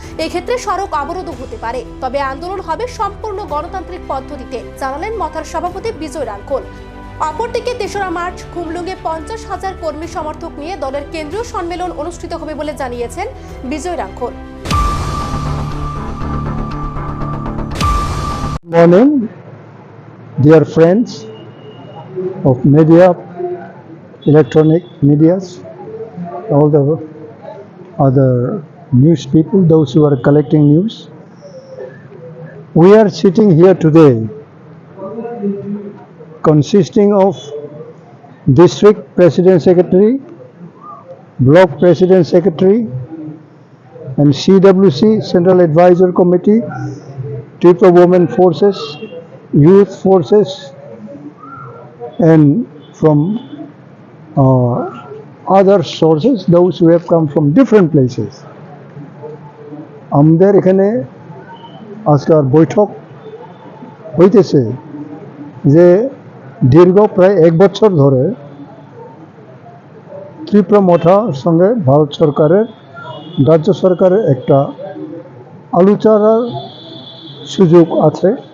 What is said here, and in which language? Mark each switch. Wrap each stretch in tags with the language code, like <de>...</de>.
<bn>এক্ষেত্রে সড়ক অবরোধ হতে পারে, তবে আন্দোলন হবে সম্পূর্ণ গণতান্ত্রিক পদ্ধতিতে, জানালেন মথার সভাপতি বিজয় রাঙ্খল। অপরদিকে 3রা মার্চ খুমলুঙ্গে 50,000 কর্মী সমর্থক নিয়ে দলের কেন্দ্রীয় সম্মেলন অনুষ্ঠিত হবে বলে জানিয়েছেন বিজয় Rangkhal.</bn> <en>Morning, dear friends of media, electronic medias, all the other news people, those who are collecting news. We are sitting here today consisting of District President Secretary, Block President Secretary, and CWC, Central Advisor Committee, Tripura Women Forces, Youth Forces, and from other sources, those who have come from different places.</en> <bn>আমাদের এখানে আজকের বৈঠক হইতেছে যে দীর্ঘ প্রায় 1 বছর ধরে ত্রিপুরা মথার সঙ্গে ভারত সরকারের, রাজ্য সরকারের একটা আলোচনার সুযোগ আছে।</bn>